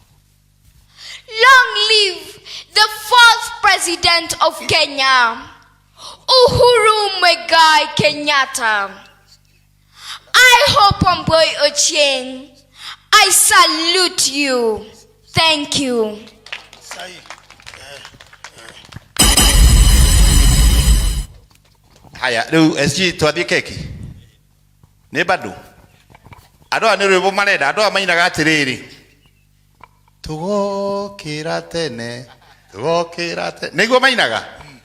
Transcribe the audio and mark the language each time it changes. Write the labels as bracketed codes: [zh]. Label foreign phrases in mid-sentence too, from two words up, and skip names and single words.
[en] Long live the 4th President of Kenya, Uhuru Kenyatta. I hope I salute you. Thank you. [sw] Haya, leo [ki] SG twathie keki. Nĩ bado. Andũ a nĩ rwĩmbo marenda, andũ a mainaga atĩrĩrĩ. Tũgokĩra tene, tũgokĩra tene. Nĩguo mainaga.